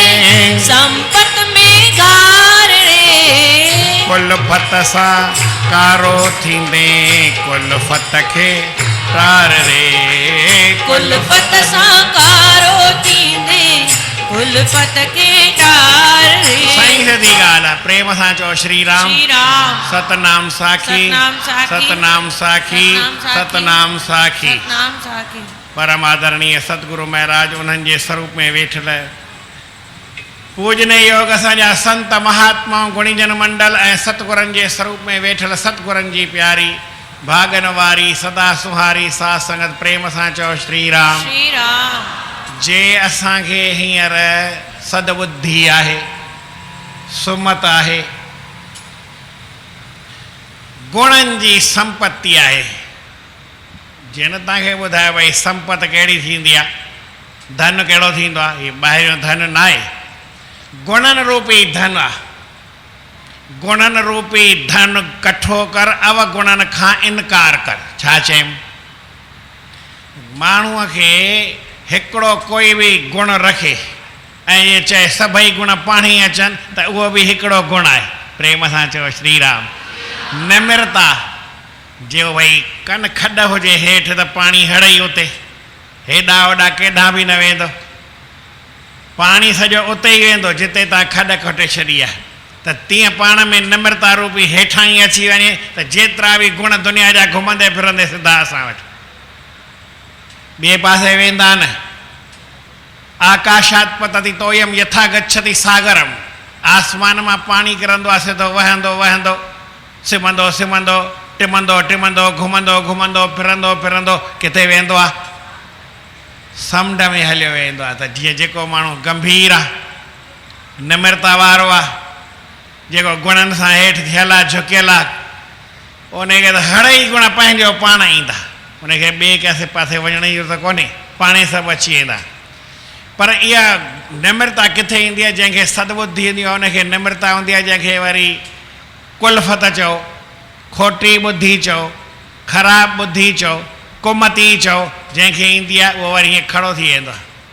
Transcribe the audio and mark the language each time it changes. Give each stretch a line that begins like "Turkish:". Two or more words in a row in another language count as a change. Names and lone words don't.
Sindhi: संपत में घार रे कुल्फत सां कारो थींदे कुल्फत खे टार रे कुल्फत सां कारो थींदे उल्फत खे टार रे साईं सिधी ॻाल्हि आहे प्रेम सां चओ श्री राम श्री राम सतनाम साखी सतनाम साखी सतनाम साखी सतनाम साखी सतनाम साखी परम आदरणीय सतगुरु महाराज उन्हनि जे स्वरूप में वेठल पूजने योग असांजा संत महात्मा गुणीजन मंडल ऐं सतगुरनि जे स्वरूप में वेठल सतगुरनि जी प्यारी भागन वारी सदा सुहारी साथ संगत प्रेम सां चओ श्री राम श्री राम जे असांखे हींअर सदबुद्धि आहे सुमत आहे गुणनि जी संपत्ति आहे जिन तव्हांखे ॿुधायो भई संपत कहिड़ी थींदी आहे धन कहिड़ो थींदो आहे हीअ ॿाहिरियों धन न आहे गुणनि रूपी धन आहे गुणनि रूपी धन कठो कर अवगुणनि खां इनकार कर छा चयमि माण्हूअ खे हिकिड़ो कोई बि गुण रखे ऐं इहे चए सभई गुण पाण ई अचनि त उहो बि हिकिड़ो गुण आहे प्रेम सां चओ श्री राम निमिरता जो भई कन खॾ हुजे हेठि त पाणी हड़ई उते हेॾा होॾा केॾां बि न वेंदो पाणी सॼो उते ई वेंदो जिते तव्हां खॾ खोटे छॾी आहे त तीअं पाण में निमिरता रूपी हेठां ई अची वञे त जेतिरा बि गुण दुनिया जा घुमंदे फिरंदे सिधा असां वटि ॿिए पासे वेंदा न
Sanskrit: आकाशात पतति तोयम यथा गच्छति सागरम
Sindhi: आसमान मां पाणी किरंदो आहे सिधो वहंदो वहंदो सिमंदो सिमंदो टिमंदो टिमंदो घुमंदो घुमंदो फिरंदो फिरंदो किथे वेंदो आहे समुंड में हलियो वेंदो आहे त जीअं जेको माण्हू गंभीर आहे निमिरता वारो आहे जेको गुणनि सां हेठि थियल आहे झुकियल आहे उनखे त हड़ई गुण पंहिंजो पाण ईंदा उनखे ॿिए कंहिं पासे वञण जी ज़रूरत कोन्हे पाणे सभु अची वेंदा पर इहा निमिरता किथे ईंदी आहे जंहिंखे सदबुद्धि ईंदी आहे उनखे निमिरता हूंदी आहे जंहिंखे वरी कुल्फत चओ खोटी ॿुधी चओ ख़राबु ॿुधी चओ कुमती चओ जंहिंखे ईंदी आहे उहो वरी हीअं खड़ो थी वेंदो आहे